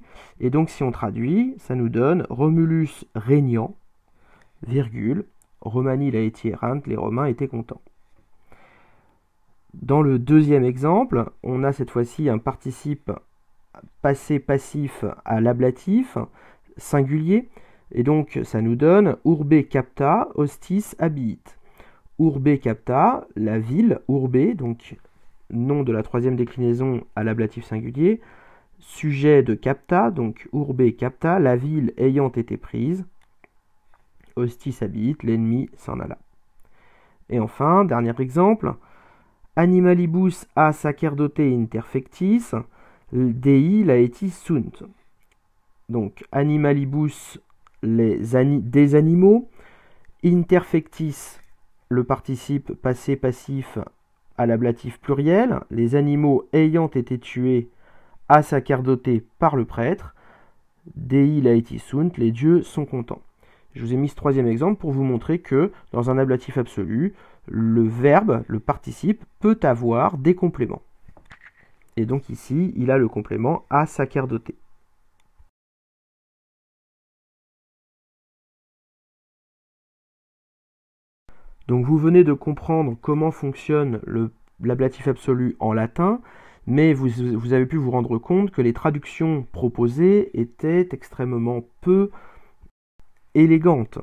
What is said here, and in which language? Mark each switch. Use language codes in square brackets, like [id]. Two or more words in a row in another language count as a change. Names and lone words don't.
[fr] Et donc si on traduit, ça nous donne Romulus régnant, virgule, [la] Romani laeti errant, [fr] les Romains étaient contents. Dans le deuxième exemple, on a cette fois-ci un participe passé passif à l'ablatif singulier, et donc ça nous donne [la] urbe capta hostis habiit. Urbe capta, [fr] la ville, urbe, donc nom de la troisième déclinaison à l'ablatif singulier, sujet de capta, donc [la] urbe capta, [fr] la ville ayant été prise, [la] hostis habiit, [fr] l'ennemi s'en alla. Et enfin, dernier exemple, [la] animalibus a sacerdote interfectis, dei laeti sunt. [fr] Donc, animalibus, des animaux, interfectis, le participe passé passif à l'ablatif pluriel, les animaux ayant été tués [la] à sacerdote [fr] par le prêtre, [la] dei laeti sunt, [fr] les dieux sont contents. Je vous ai mis ce troisième exemple pour vous montrer que dans un ablatif absolu, le verbe, le participe, peut avoir des compléments. Et donc ici, il a le complément [la] a sacerdote. [fr] Donc vous venez de comprendre comment fonctionne l'ablatif absolu en latin, mais vous avez pu vous rendre compte que les traductions proposées étaient extrêmement peu élégantes.